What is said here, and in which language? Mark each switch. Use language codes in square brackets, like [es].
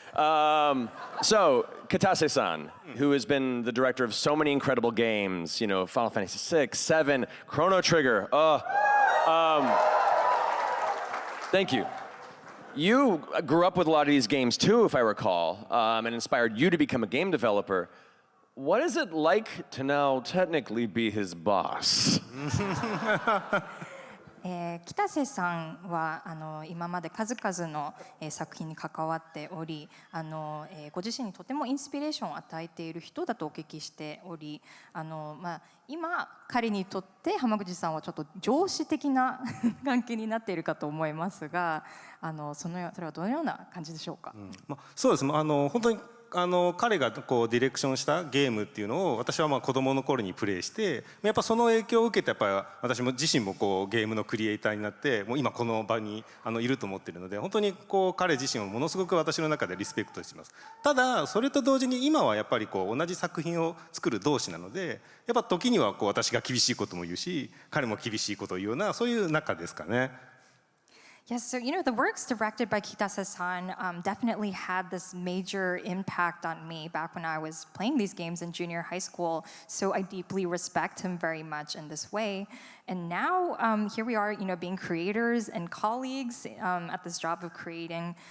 [en] So, Katase-san, who has been the director of so many incredible games, Final Fantasy VI, VII, Chrono Trigger. Thank you. You grew up with a lot of these games too, if I recall, and inspired you to become a game developer. What is it like to now technically be his boss? [ja] 北瀬さんは今まで数々の作品に関わっておりご自身にとてもインスピレーションを与えている人だとお聞きしており今彼にとって浜口さんはちょっと上司的な関係になっているかと思いますがそれはどのような感じでしょうか？そうです。本当に彼がディレクションしたゲームっていうのを私は子供の頃にプレイしてやっぱその影響を受けてやっぱ私も自身もゲームのクリエイターになってもう今この場にいると思ってるので本当に彼自身をものすごく私の中でリスペクトしています。ただそれと同時に今はやっぱり同じ作品を作る同士なのでやっぱ時には私が厳しいことも言うし彼も厳しいことを言うようなそういう仲ですかね。 [en] Yes, so the works directed by Kitase-san definitely had this major impact on me back when I was playing these games in junior high school. So I deeply respect him very much in this way. And now here we are, being creators and colleagues at this job of creating.